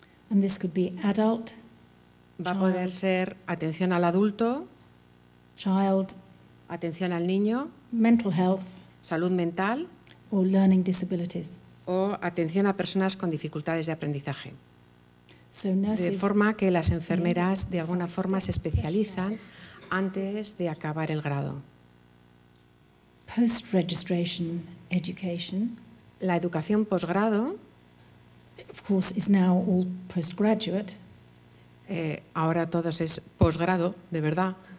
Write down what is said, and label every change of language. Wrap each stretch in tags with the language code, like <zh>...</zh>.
<es>Va a poder ser atención al adulto, atención al niño, salud mental o atención a personas con dificultades de aprendizaje. De forma que las enfermeras de alguna forma se especializan antes de acabar el grado.</es> <en>Post-registration education,</en> <es>la educación posgrado,</es> <en>of course, is now all postgraduate.</en> <es>Ahora todo es posgrado, de verdad.</es>